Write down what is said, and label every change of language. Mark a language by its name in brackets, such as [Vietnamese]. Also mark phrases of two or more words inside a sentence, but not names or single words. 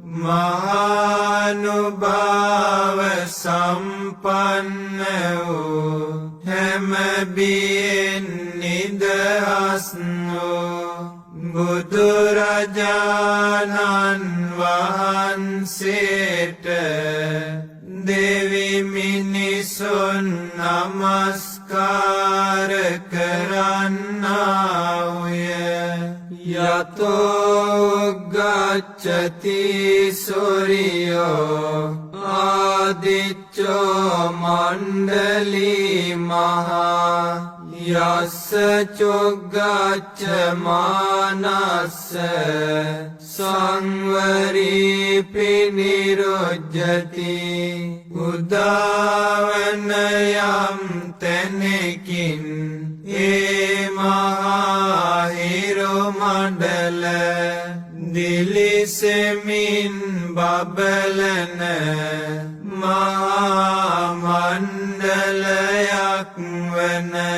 [Sinhala] මහානුභාව සම්පන්න වූ හැම බියෙන් නිදහස් වූ බුදුරජාණන් වහන්සේට දෙවි මිනිසුන් නමස්කාර කරන්නාය [Pali] යතෝ ගච්ඡති සූර්යෝ ආදිච්චෝ මණ්ඩලී මහා යස්ස චොග්ගච්ඡ මානස්ස සංවරී පිනිරොජ්ජති [Sinhala] උදාවන යම් තැනකින් ඒ මහා හිරු මණ්ඩල දිලිසෙමින් බබලන මහා මණ්ඩලයක් වන